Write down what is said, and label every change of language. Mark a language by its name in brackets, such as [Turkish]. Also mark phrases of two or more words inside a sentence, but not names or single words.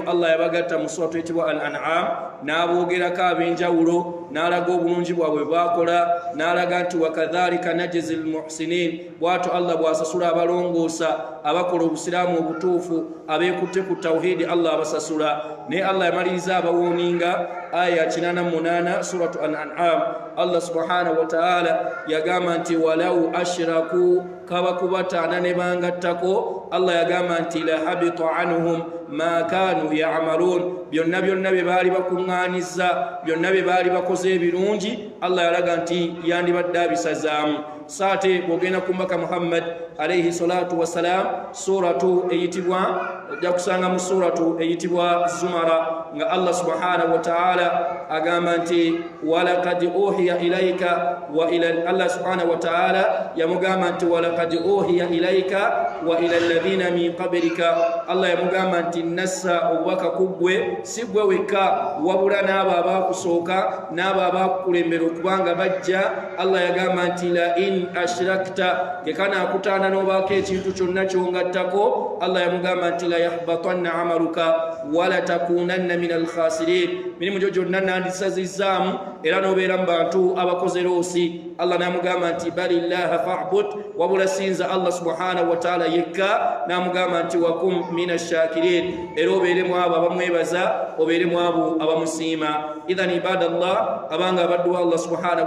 [Ganda] Allah yabagatta mu suratu etibwa al-an'am, n'aboogerako ab'enjawulo, n'alaga obulungi bwabwe baakola, n'alaga nti [Arabic] وكذلك نجزي المحسنين, [Ganda] bw'atyo Allah bw'asasula abalongoosa abakola obusiraamu obutuufu, abeekutte ku tawhidi Allah abasasula. naye Allah yamaliriza abawooninga aya 88 suratu al-an'am. Allah [Arabic] سبحانه وتعالى [Ganda] yagamba nti [Arabic] ولو أشركوا, [Ganda] kaba kubataana ne bangattako, Allah yagamba nti [Arabic] لحبط عنهم ما كانوا يعملون [Ganda] byonna byonna bye baali bakuŋŋaanizza byonna bye baali bakoze ebirungi Allah yalaga nti yandibadde abisazaamu saate bw'ogenda ku mbaka Muhammad [Arabic] عليه الصلاة والسلام [Ganda] suratu eyitibwa ojja kusanga mu suratu eyitibwa Zumara nga Allah [Arabic] سبحانه وتعالى [Ganda] agamba nti [Arabic] ولقد أوحي إليك وإلى [Ganda] Allah [Arabic] سبحانه وتعالى [Ganda] yamugamba nti [Arabic] ولقد أوحي إليك وإلى الذين من قبلك [Ganda] Allah yamugamba nti nassa obubaka kuggwe si gwe wekka wabula n'abo abaakusooka n'abo abaakukulembera okubanga bajja Allah yagamba nti [Arabic] لئن أشركت [Ganda] gekana akutaana n'obaako ekintu kyonna kyongattako Allah yamugamba nti [Arabic] ليحبطن عملك ولتكونن من الخاسرين [Ganda] mirimu gyo gyonna nandisazizaamu era n'obeera mu bantu abakoze loosi Allah n'amugamba nti [Arabic] بل الله فاعبد [Ganda] wabula sinza Allah [Arabic] سبحانه وتعالى [Ganda] yekka n'amugamba nti [Arabic] وكن من [Ganda] ashakirin era obeeremu abo abamwebaza obeeremu abo abamusiima [Arabic] إذن عباد الله [Ganda] abanga abaddu wa Allah [Arabic] سبحانه و